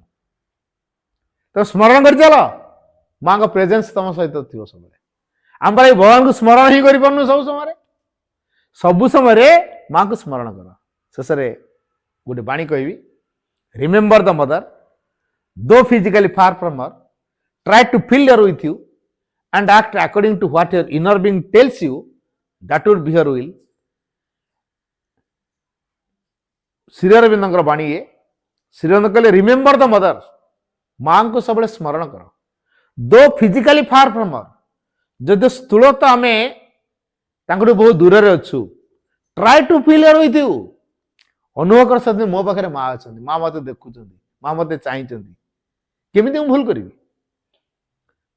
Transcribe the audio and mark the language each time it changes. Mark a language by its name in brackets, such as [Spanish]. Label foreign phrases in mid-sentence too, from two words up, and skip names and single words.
[Odia] ତ ସ୍ମରଣ କରି ଚାଲ, ମାଙ୍କ ପ୍ରେଜେନ୍ସ ତମ ସହିତ ଥିବ ସବୁବେଳେ। ଆମ ପାଇଁ ଭଗବାନଙ୍କୁ ସ୍ମରଣ ହିଁ କରିପାରୁନୁ ସବୁ ସମୟରେ। ସବୁ ସମୟରେ ମାଙ୍କୁ ସ୍ମରଣ କର। ଶେଷରେ ଗୋଟେ ବାଣୀ କହିବି, [English] remember the mother though physically far from her, try to fill her with you and act according to what your inner being tells you, that would be her will. [Odia] ଶ୍ରୀଅରବିନ୍ଦଙ୍କର ବାଣୀ ଇଏ। ଶ୍ରୀଅରବିନ୍ଦ କହିଲେ [English] remember the mother, [Odia] ମାଙ୍କୁ ସବୁବେଳେ ସ୍ମରଣ କର। [English] though physically far from her, [Odia] ଯଦି ସ୍ଥୂଳତ ଆମେ ତାଙ୍କଠୁ ବହୁତ ଦୂରରେ ଅଛୁ, [English] try to feel her with you, [Odia] ଅନୁଭବ କର ସତ୍ୟ ମୋ ପାଖରେ ମା ଅଛନ୍ତି, ମା ମତେ ଦେଖୁଛନ୍ତି, ମା ମତେ ଚାହିଁଛନ୍ତି, କେମିତି ମୁଁ ଭୁଲ କରିବି?